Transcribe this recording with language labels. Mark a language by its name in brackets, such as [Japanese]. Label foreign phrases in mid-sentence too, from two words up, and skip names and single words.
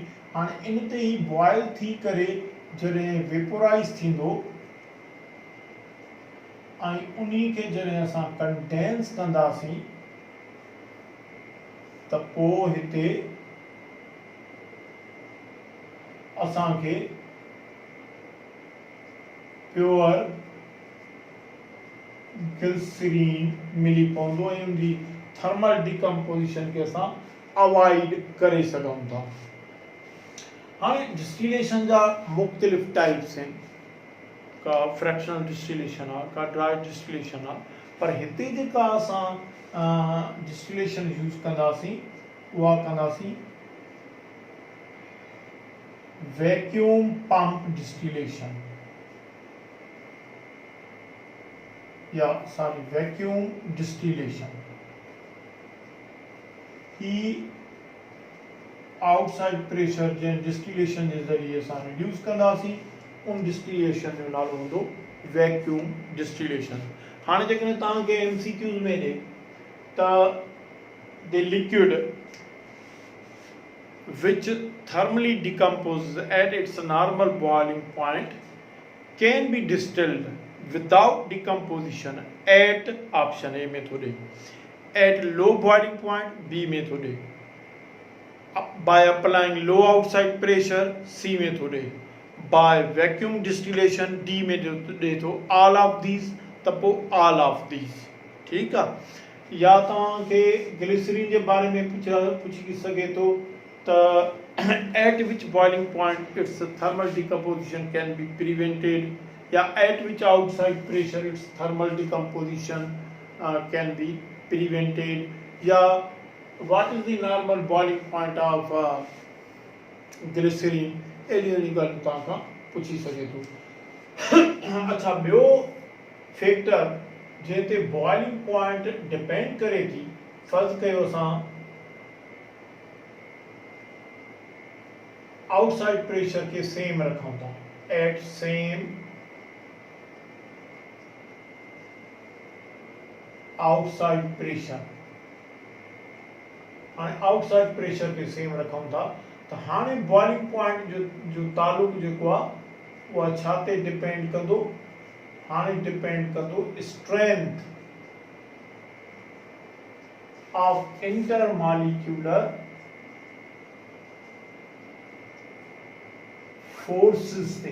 [Sindhi] हाणे इन ते ही बॉइल थी करे जॾहिं वेपोराइज थींदो ऐं उन्ही खे जॾहिं असां कंडेंस कंदासीं, त पोइ हिते असांखे [English] pure glycerin [Sindhi] मिली पवंदो ऐं उनजी [English] thermal decomposition [Sindhi] खे असां अवॉइड करे सघूं था। हाणे डिस्टिलेशन जा मुख़्तलिफ़ टाइप्स आहिनि, का [English] fractional distillation [Sindhi] आहे, का [English] dry distillation [Sindhi] आहे, पर हिते जेका असां [English] distillation use [Sindhi] कंदासीं उहा कंदासीं [English] vacuum pump distillation, [Sindhi] या [English] sorry vacuum distillation. [Sindhi] ही [English] outside pressure [Sindhi] जे डिस्टिलेशन जे ज़रिए असां रिड्यूस कंदासीं, उन डिस्टिलेशन जो नालो हूंदो [English] vacuum distillation. [Sindhi] हाणे जेकॾहिं तव्हांखे MCQs में ॾे त [English] the liquid which thermally decomposes at its normal boiling point can be distilled without decomposition at option A [Sindhi] में थो ॾे, [English] at low boiling point B [Sindhi] में थो ॾे, [English] by applying low outside pressure C [Sindhi] में थो ॾे, [English] by vacuum distillation D [Sindhi] में ॾे थो, [English] all of these [Sindhi] त पोइ [English] all of these। [Sindhi] ठीकु आहे। या तव्हांखे ग्लिसरीन जे बारे में पुछी सघे थो त [English] at which boiling point its thermal decomposition can be prevented, या at which outside pressure its thermal decomposition can be prevented, या what is the normal boiling point of glycerin, [Sindhi] अहिड़ी ॻाल्हियूं तव्हां खां पुछी सघे थो। अच्छा, ॿियो फैक्टर जंहिं ते [English] boiling point depend [Sindhi] करे थी, फर्ज़ कयो असां [English] outside pressure [Sindhi] के सेम रखूं था, [English] at same outside pressure. [Sindhi] हाणे [English] outside pressure [Sindhi] खे सेम रखूं था त हाणे [English] boiling point [Sindhi] जो तालुक जेको आहे उहा छा ते डिपेंड कंदो, हाणे डिपेंड कंदो [English] strength of intermolecular forces [Sindhi] ते।